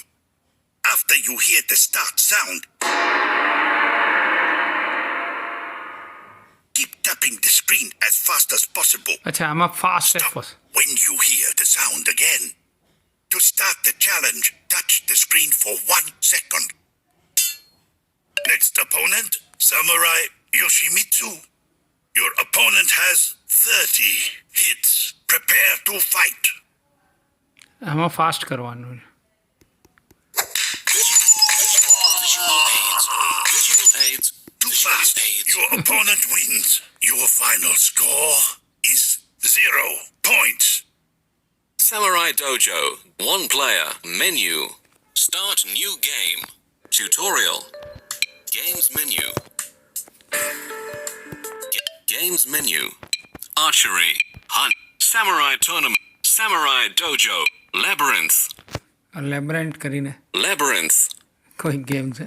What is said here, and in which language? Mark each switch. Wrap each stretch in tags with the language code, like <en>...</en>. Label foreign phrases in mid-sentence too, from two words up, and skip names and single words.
<en>After you hear the start sound, keep tapping the screen as fast as possible.</en> <gu>અચ્છા આમાં ફાસ્ટ</gu> <en>Stop when you hear the sound again. To start the challenge, touch the screen for 1 second. Next opponent, Samurai Yoshimitsu. Your opponent has 30 hits. Prepare to fight.</en> <gu>આમાં ફાસ્ટ કરવાનું છે.</gu> <en>Visual aids. Too fast. Your opponent wins. Your final score is 0 points. Samurai Dojo. 1 player. Menu. Start new game. Tutorial. Games menu. Games menu. Archery. Hunt. Samurai Tournament. Samurai Dojo. Labyrinth.</en> <gu>લેબ્રેન્ટ કરીને</gu> <en>Labyrinth.</en> <gu>કોઈ ગેમ છે.</gu>